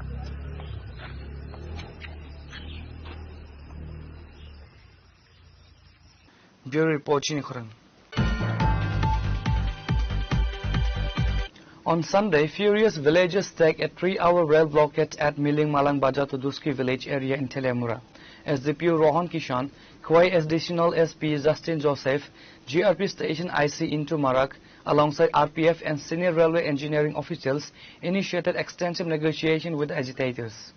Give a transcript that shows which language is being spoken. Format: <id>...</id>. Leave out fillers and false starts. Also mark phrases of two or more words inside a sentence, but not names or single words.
<en>Bureau Report Chinikhurang. On Sunday, furious villagers staged a 3-hour rail blockade at Miling Malang Bajar to Duski village area in Telemura. SDPO Rohan Kishan, Khwai Additional SP Justin Joseph, GRP Station IC Into Marak, alongside RPF and senior railway engineering officials, initiated extensive negotiation with the agitators.</en>